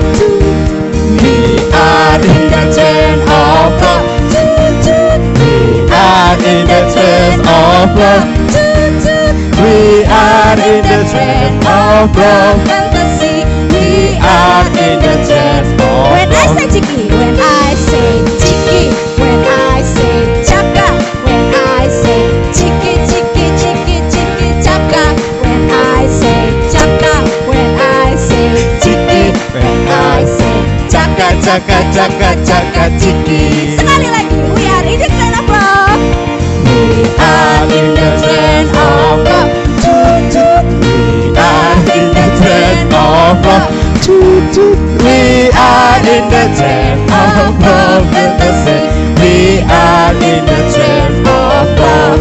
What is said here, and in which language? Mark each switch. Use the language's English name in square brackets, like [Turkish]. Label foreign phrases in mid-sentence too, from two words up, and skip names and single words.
[English] We are in the train of love. We are in the train of love. We are in the train of love, fantasy. We are in the train of love. When I say Chiki, when I say Chiki, when I say Chaka, when I say Chiki, Chiki, Chiki, Chiki, Chaka, when I say Chaka, when I say Chiki, when I say Chaka, chaka, chaka, chaka, chiki. [Indonesian] Sekali lagi, [English] we are in the train of love. We are in the train of love. We are in the train of love. We are in the train of love and the sea. We are in the train of love.